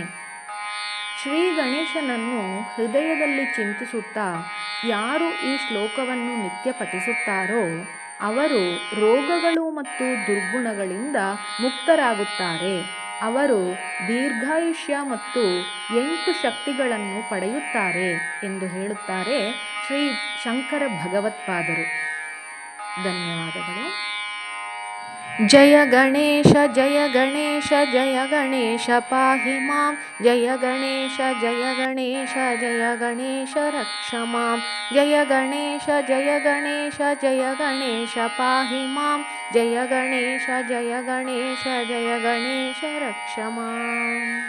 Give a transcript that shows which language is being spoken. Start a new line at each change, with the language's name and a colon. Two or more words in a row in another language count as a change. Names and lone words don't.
Kannada: ಶ್ರೀ ಗಣೇಶನನ್ನು ಹೃದಯದಲ್ಲಿ ಚಿಂತಿಸುತ್ತಾ ಯಾರು ಈ ಶ್ಲೋಕವನ್ನು ನಿತ್ಯ ಪಠಿಸುತ್ತಾರೋ ಅವರು ರೋಗಗಳು ಮತ್ತು ದುರ್ಗುಣಗಳಿಂದ ಮುಕ್ತರಾಗುತ್ತಾರೆ. ಅವರು ದೀರ್ಘಾಯುಷ್ಯ ಮತ್ತು 8 ಶಕ್ತಿಗಳನ್ನು ಪಡೆಯುತ್ತಾರೆ ಎಂದು ಹೇಳುತ್ತಾರೆ ಶ್ರೀ ಶಂಕರ ಭಗವತ್ಪಾದರು. ಧನ್ಯವಾದಗಳು.
Sanskrit: जय गणेश जय गणेश जय गणेश पाहि मां जय गणेश जय गणेश जय गणेश रक्ष मां जय गणेश जय गणेश जय गणेश पाहि मां जय गणेश जय गणेश जय गणेश रक्ष माम्